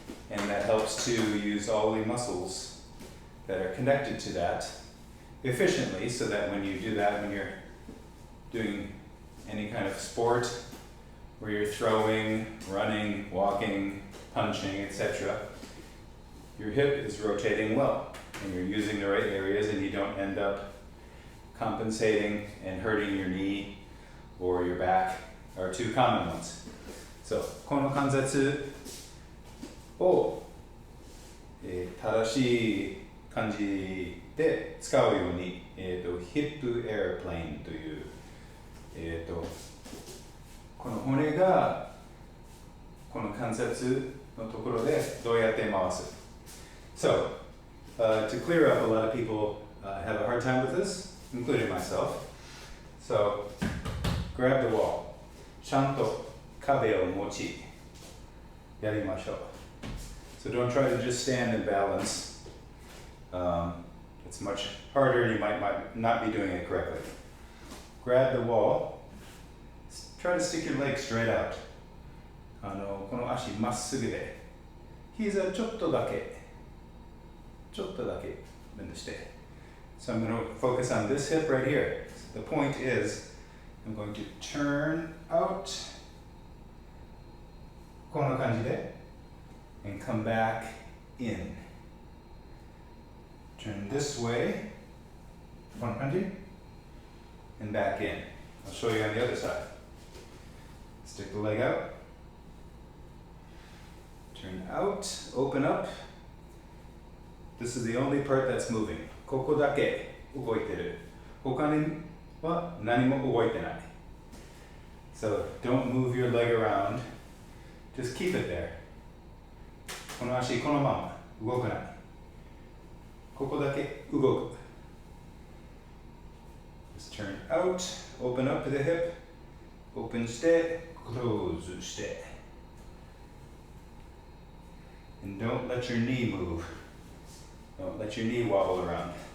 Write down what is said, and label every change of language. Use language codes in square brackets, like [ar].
[en] and that helps to use all the muscles that are connected to that efficiently, so that when you do that, when you're doing any kind of sport where you're throwing, running, walking, punching, etc., your hip is rotating well and you're using the right areas, and you don't end up compensating and hurting your knee or your back are two common ones. [ja] So, この関節を、正しい感じで使うように、ヒップエアプレーンという、この骨がこの関節のところでどうやって回す。 [en] So, to clear up, a lot of people have a hard time with this, including myself. So, grab the wall. [ja] ちゃんと壁を持ちやりましょう。 [en] So don't try to just stand and balance. It's much harder and you might not be doing it correctly. Grab the wall. Try to stick your leg straight out. [ja] この足まっすぐで膝ちょっとだけベンドして。 [en] So I'm going to focus on this hip right here. So the point is, I'm going to turn out [ja] こんな感じで [en] and come back in. Turn this way [ja] こんな感じ [en] and back in. I'll show you on the other side. Stick the leg out. Turn out, open up. This is the only part that's moving. [ja] ここだけ動いてる。他には何も動いてない。 [en] So don't move your leg around. Just keep it there. [ja] この足このまま動かない。ここだけ動く。 [en] Just turn out, open up the hip, open して、close して。 And don't let your knee move. Don't let your knee wobble around.